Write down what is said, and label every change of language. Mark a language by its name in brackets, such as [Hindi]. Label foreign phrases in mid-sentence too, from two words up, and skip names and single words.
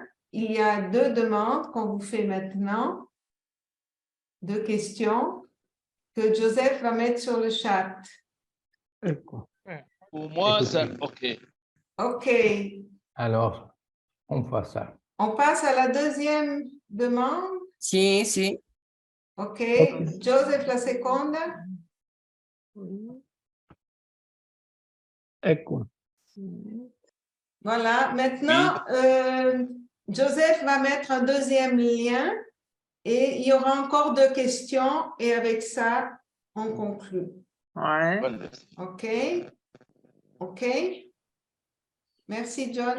[French] Il y a 2 demandes qu'on vous fait maintenant, 2 questions que Joseph va mettre sur le chat. Pour moi, ça, OK. OK. Alors, on fait ça. On passe à la deuxième demande. [Italian] Sì, sì. OK. Joseph, la seconda. Ecco. [French] Voilà. Maintenant, Joseph va mettre un deuxième lien et il y aura encore 2 questions et avec ça, on conclut. Ouais. OK. OK. Merci, John.